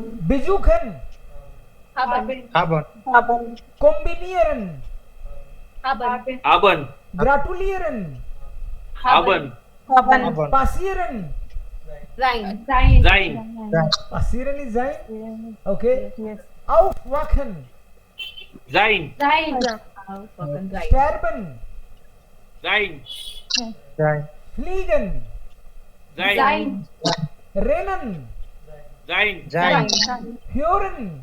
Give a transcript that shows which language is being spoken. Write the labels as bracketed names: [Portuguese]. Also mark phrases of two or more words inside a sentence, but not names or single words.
[German] besuchen, kombinieren, आबन, ग्राटुलियरन, आबन, पासियरन। जाइन, passieren ist sein. ओके, aufwachen, जाइन, sterben, जाइन, fliegen, जाइन, rennen, जाइन, hören,